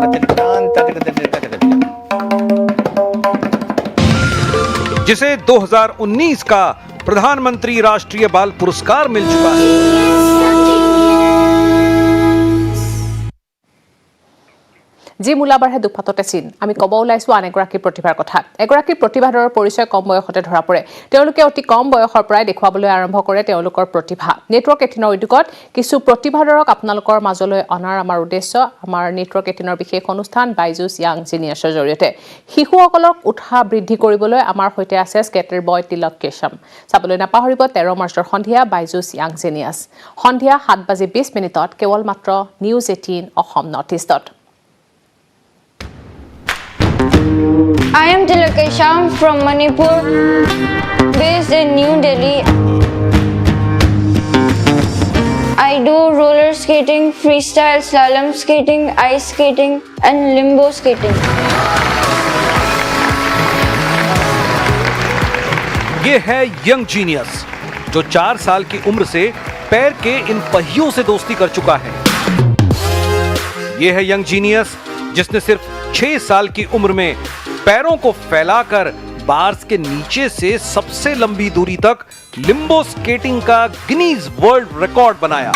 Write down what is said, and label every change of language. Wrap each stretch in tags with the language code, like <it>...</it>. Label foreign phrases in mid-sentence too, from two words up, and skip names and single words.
<hi>जिसे 2019 का प्रधानमंत्री राष्ट्रीय बाल पुरस्कार मिल चुका है।</hi> <as>जी মূলাবাৰহে দুপাততে চিন আমি কব ওলাইছো আন এগৰাকী প্ৰতিভাৰ কথা। এগৰাকী প্ৰতিভাধৰৰ পৰিচয় কম বয়সতে ধৰা পৰে। তেওঁলোকে অতি কম বয়সৰ পৰাই দেখুৱাবলৈ আৰম্ভ কৰে তেওঁলোকৰ প্ৰতিভা। নেটৱৰ্ক 18ৰ উদ্যোগত কিছু প্ৰতিভাধৰক আপোনালোকৰ মাজলৈ অনাৰ আমাৰ উদ্দেশ্য। আমাৰ নেটৱৰ্ক 18ৰ বিশেষ অনুষ্ঠান বাইজুছ য়াং জিনিয়াছৰ জৰিয়তে শিশুসকলক উৎসাহ বৃদ্ধি কৰিবলৈ আমাৰ সৈতে আছে</as> <en>skater boy</en> <as>তিলক কেশম। চাবলৈ নাপাহৰিব 13 মাৰ্চৰ সন্ধিয়া বাইজুছ য়াং জিনিয়াছ। সন্ধিয়া 7:20 কেৱল মাত্ৰ নিউজ 18 অসম নৰ্থ ইষ্টত।</as> <en>I am Tilak Kesham from Manipur, based in New Delhi. I do roller skating, freestyle slalom skating, ice skating and limbo skating.</en> <hi>ये है यंग जीनियस, जो 4 साल की उम्र से पैर के इन पहियों से दोस्ती कर चुका है। ये है यंग जीनियस, जिसने सिर्फ 6 साल की उम्र में पैरों को फैलाकर बार्स के नीचे से सबसे लंबी दूरी तक</hi> <en>limbo skating</en> <hi>का गिनीज वर्ल्ड रिकॉर्ड बनाया।</hi>